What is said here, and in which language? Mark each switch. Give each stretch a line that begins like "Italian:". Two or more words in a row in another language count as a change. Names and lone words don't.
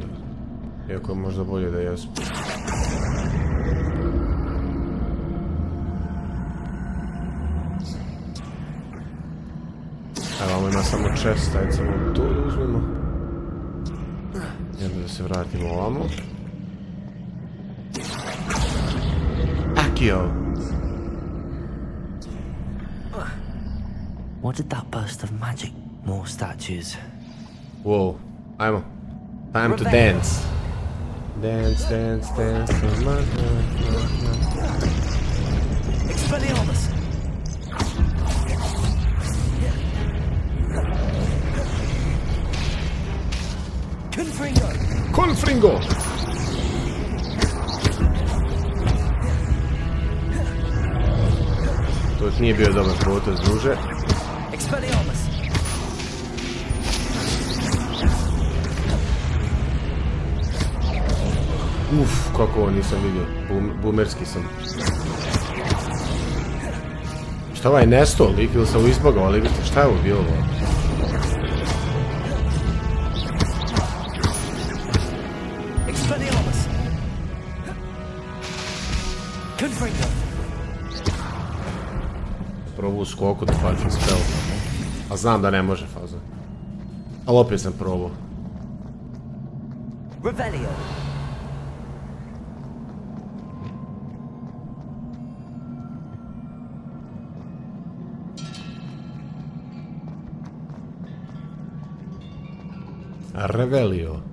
Bosnian: Iako je možda bolje da jesmo. Evo, ovo ima samo chest, ajde samo tu da uzmemo. Jedno da se vratimo ovamo. Akio!
English: What did that burst of magic? More statues. Whoa, ajmo. Time to dance. Dance, dance, dance.
Bosnian: Expelliarmus! Confringo! Confringo! To nije bio dobar potez, druže. Expelliarmus! Uf, kako ovo nisam vidio. Boomerski sam. Šta ovaj nesto lik ili sam izbogao, ali vidite šta je ovo bilo? Expelliarmus! Confringo! Probao u skoku da patim spell. A znam da ne može faza. Ali opet sam probao. Revelio! Revelio.